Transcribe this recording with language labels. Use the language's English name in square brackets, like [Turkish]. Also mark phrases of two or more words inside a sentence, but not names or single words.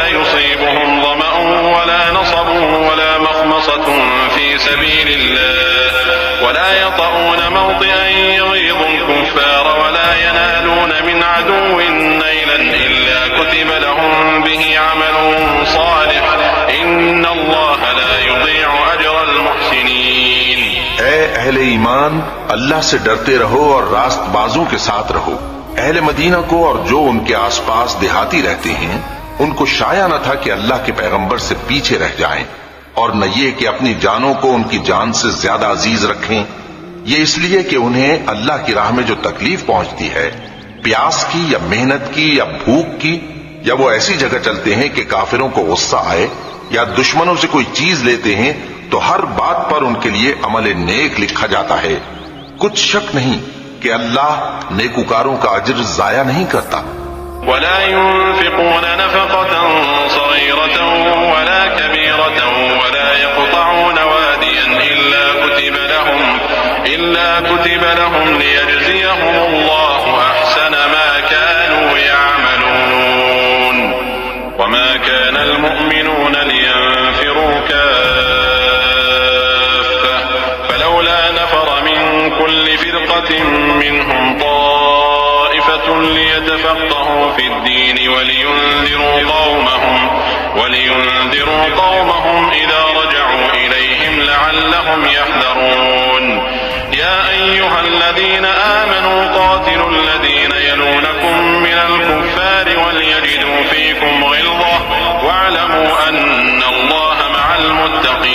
[Arabic] يصيبهم ظمأ ولا نصب ولا مخمصة في سبيل الله ولا يطؤون موطئا يغيظ الكفار ولا ينالون من عدو نيلا إلا كتب لهم به عمل صالح إن الله لا يضيع أجر المحسنين। [Urdu] اے اہل ایمان، اللہ سے ڈرتے رہو اور راستبازوں کے ساتھ رہو. اہل مدینہ کو اور جو ان کے آس پاس دیہاتی رہتے ہیں، ان کو شایاں نہ تھا کہ اللہ کے پیغمبر سے پیچھے رہ جائیں، اور نہ یہ کہ اپنی جانوں کو ان کی جان سے زیادہ عزیز رکھیں. یہ اس لیے کہ انہیں اللہ کی راہ میں جو تکلیف پہنچتی ہے، پیاس کی یا محنت کی یا بھوک کی، یا وہ ایسی جگہ چلتے ہیں کہ کافروں کو غصہ آئے یا دشمنوں سے کوئی چیز لیتے ہیں، تو ہر بات پر ان کے لیے عمل نیک لکھا جاتا ہے. کچھ شک نہیں کہ اللہ نیکوکاروں کا اجر ضائع نہیں کرتا. [Arabic] ولا ينفقون نفقة صغيرة ولا كبيرة ولا يقطعون واديا إلا كتب لهم ليجزيهم الله أحسن ما كانوا يعملون وما كان المؤمنون لينفروا فلولا نفر من كل فرقة منهم طائفة ليتفقهوا في الدين ولينذروا قومهم إذا رجعوا إليهم لعلهم يحذرون. يا أيها الذين آمنوا قاتلوا الذين يلونكم من الكفار وليجدوا فيكم غلظة واعلموا أن الله مع المتقين.